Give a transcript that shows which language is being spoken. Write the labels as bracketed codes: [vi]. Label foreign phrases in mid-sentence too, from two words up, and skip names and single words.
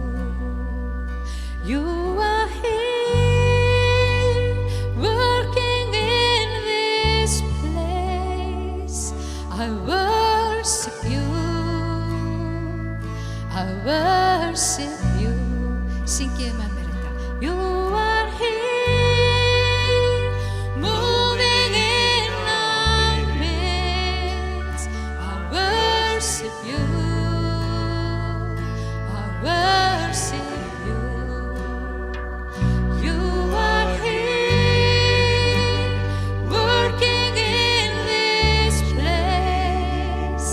[en] You are here, working in this place. I worship you, I worship you. [is] Syngið með mér þetta. [en] You are here, moving in our midst. I worship you, I worship you. You are here, working in this place.